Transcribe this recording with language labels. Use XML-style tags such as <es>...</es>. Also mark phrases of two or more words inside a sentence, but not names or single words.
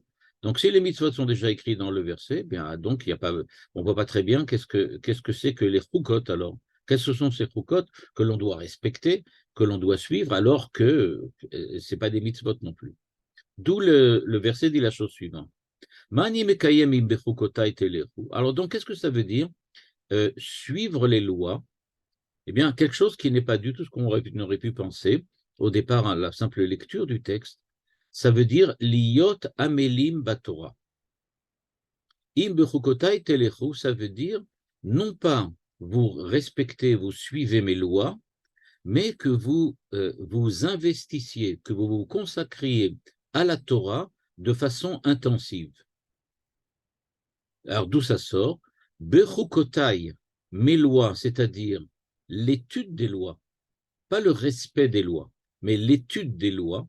<fr>Donc, si les mitzvot sont déjà écrits dans le verset, bien, donc, on ne voit pas très bien qu'est-ce que c'est que les chukot alors. Quels sont ces chukot que l'on doit respecter, que l'on doit suivre, alors que ce n'est pas des mitzvot non plus. D'où le verset dit la chose suivante.</fr> <he>מני מקיים אם בחקתי תלכו.</he> <fr>Alors, donc, qu'est-ce que ça veut dire suivre les lois? Eh bien, quelque chose qui n'est pas du tout ce qu'on aurait pu penser au départ à la simple lecture du texte, ça veut dire</fr> <he>להיות עמלים בתורה. אם בחקתי תלכו,</he> <fr>ça veut dire non pas vous respectez, vous suivez mes lois, mais que vous vous investissiez, que vous vous consacriez à la Torah de façon intensive. Alors d'où ça sort? Bechukotai, mes lois, c'est-à-dire l'étude des lois, pas le respect des lois, mais l'étude des lois.</fr>